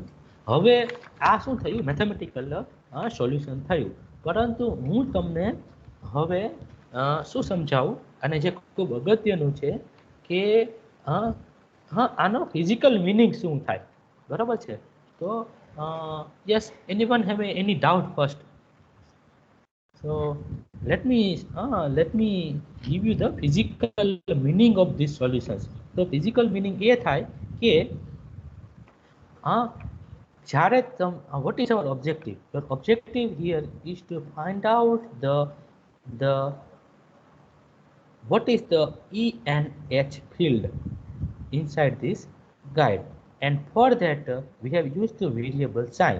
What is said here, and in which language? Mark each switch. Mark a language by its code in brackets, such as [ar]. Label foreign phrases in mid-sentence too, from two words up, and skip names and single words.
[gu] હવે આ શું થયું? [en] mathematical solution [gu] થયું. પરંતુ હું તમને હવે શું સમજાવું અને જે ખૂબ અગત્યનું છે કે આનો [en] physical meaning [gu] શું થાય, બરાબર છે? [en] to yes, anyone have any doubt first? So let me give you the physical meaning of these solutions. So physical meaning [gu] એ થાય કે જ્યારે [en] what is our objective? The objective here is to find out the what is the E and H field inside this guide, and for that we have used the variable sign.